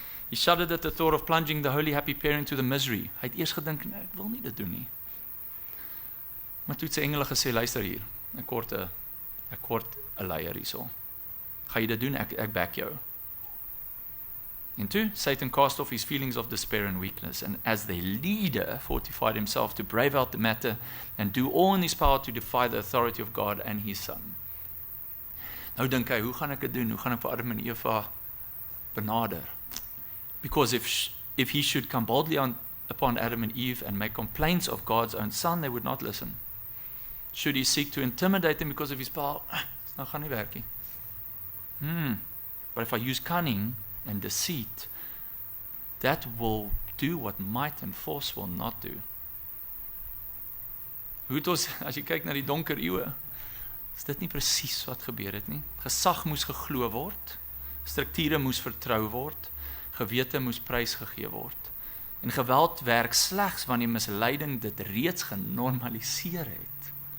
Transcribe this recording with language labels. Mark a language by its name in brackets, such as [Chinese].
[English] He shuddered at the thought of plunging the holy happy pair into the misery. [Afrikaans] Hy het eers gedink, nee, ek wil nie dit doen nie. Maar toe het sy engele gesê, luister hier, ek kort 'n leier hierso. Ga jy dit doen? Ek back jou. [English] And two, Satan cast off his feelings of despair and weakness, and as their leader fortified himself to brave out the matter and do all in his power to defy the authority of God and his Son. [Afrikaans] Nou dink hy, hoe gaan ek dit doen? Hoe gaan ek vir Adam en Eva benader? [English] Because if he should come boldly upon Adam and Eve and make complaints of God's own Son, they would not listen. Should he seek to intimidate them because of his power? [Afrikaans] Nou gaan nie werk nie. [English] But if I use cunning and deceit, that will do what might and force will not do. [Afrikaans] Hoe het ons, as jy kyk na die donker eeue, is dit nie presies wat gebeur het nie. Gesag moes geglo word, strukture moes vertrou word, gewete moes prysgegee word. En geweld werk slegs wanneer misleiding dit reeds genormaliseer het.